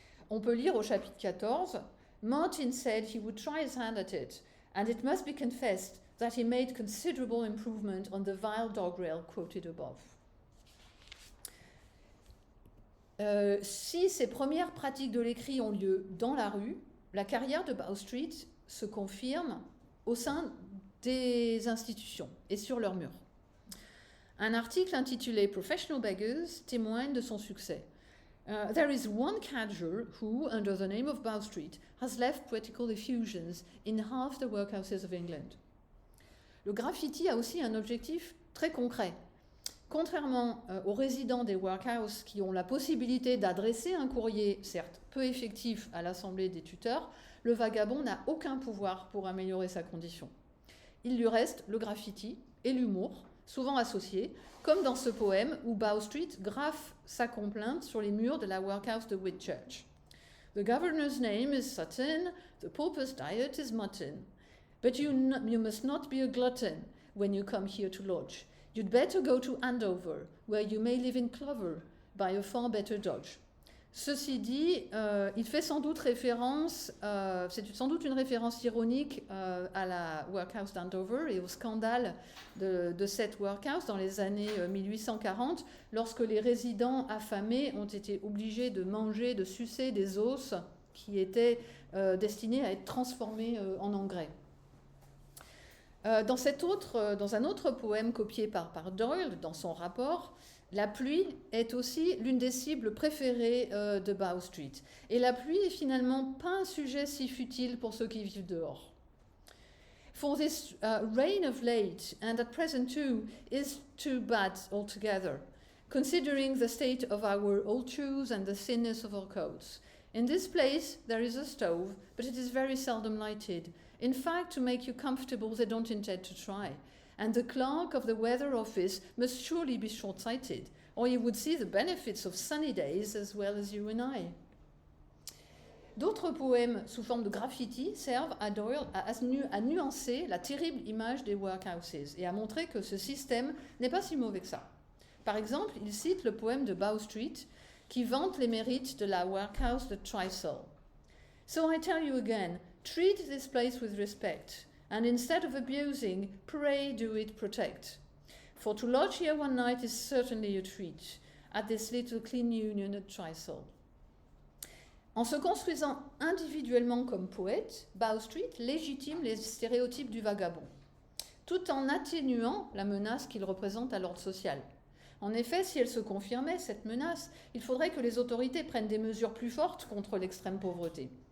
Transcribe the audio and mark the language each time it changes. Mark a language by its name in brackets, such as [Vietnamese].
[French] On peut lire au chapitre 14 « Martin said he would try his hand at it, and it must be confessed that he made considerable improvement on the vile doggerel quoted above. » Si ces premières pratiques de l'écrit ont lieu dans la rue, la carrière de Bow Street se confirme au sein des institutions et sur leurs murs. Un article intitulé « Professional Beggars » témoigne de son succès. [English] There is one cadger who, under the name of Bow Street, has left poetical effusions in half the workhouses of England. [French] Le graffiti a aussi un objectif très concret. Contrairement aux résidents des workhouses qui ont la possibilité d'adresser un courrier, certes peu effectif, à l'Assemblée des tuteurs, le vagabond n'a aucun pouvoir pour améliorer sa condition. Il lui reste le graffiti et l'humour, souvent associés, comme dans ce poème où Bow Street graffe sa complainte sur les murs de la workhouse de Whitchurch. [English] The governor's name is Sutton, the pauper's diet is mutton. But you must not be a glutton when you come here to lodge. You'd better go to Andover, where you may live in clover, by a far better dodge. [French] Ceci dit, il fait sans doute référence, c'est sans doute une référence ironique à la workhouse d'Andover et au scandale de cette workhouse dans les années 1840, lorsque les résidents affamés ont été obligés de manger, de sucer des os qui étaient destinés à être transformés en engrais. Dans un autre poème copié par Doyle dans son rapport, la pluie est aussi l'une des cibles préférées de Bow Street. Et la pluie est finalement pas un sujet si futile pour ceux qui vivent dehors. [English] For this rain of late, and at present too, is too bad altogether, considering the state of our old shoes and the thinness of our coats. In this place there is a stove, but it is very seldom lighted. In fact, to make you comfortable, they don't intend to try. And the clerk of the weather office must surely be short-sighted, or he would see the benefits of sunny days as well as you and I. [French] D'autres poèmes sous forme de graffiti servent à Doyle à nuancer la terrible image des workhouses et à montrer que ce système n'est pas si mauvais que ça. Par exemple, il cite le poème de Bow Street qui vante les mérites de la workhouse de Trisol. [English] So I tell you again, treat this place with respect, and instead of abusing, pray do it protect. For to lodge here one night is certainly a treat, at this little clean union at Trisol. [French] En se construisant individuellement comme poète, Bow Street légitime les stéréotypes du vagabond, tout en atténuant la menace qu'il représente à l'ordre social. En effet, si elle se confirmait, cette menace, il faudrait que les autorités prennent des mesures plus fortes contre l'extrême pauvreté.